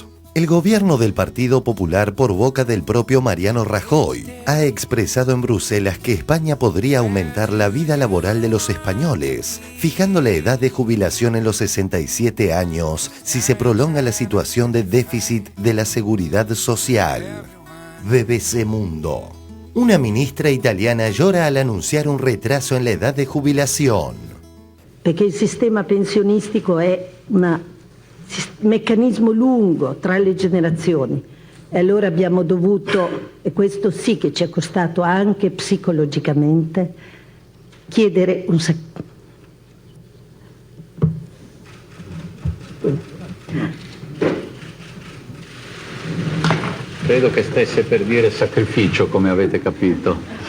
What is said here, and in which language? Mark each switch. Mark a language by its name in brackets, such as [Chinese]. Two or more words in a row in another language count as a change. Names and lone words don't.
[Spanish] El gobierno del Partido Popular, por boca del propio Mariano Rajoy, ha expresado en Bruselas que España podría aumentar la vida laboral de los españoles, fijando la edad de jubilación en los 67 años si se prolonga la situación de déficit de la seguridad social. BBC Mundo. Una ministra italiana llora al anunciar un retraso en la edad de jubilación. [Italian] Perché il sistema pensionistico è un meccanismo lungo tra le generazioni e allora abbiamo dovuto, e questo sì che ci è costato anche psicologicamente, chiedere un Credo che stesse per dire sacrificio, come avete capito.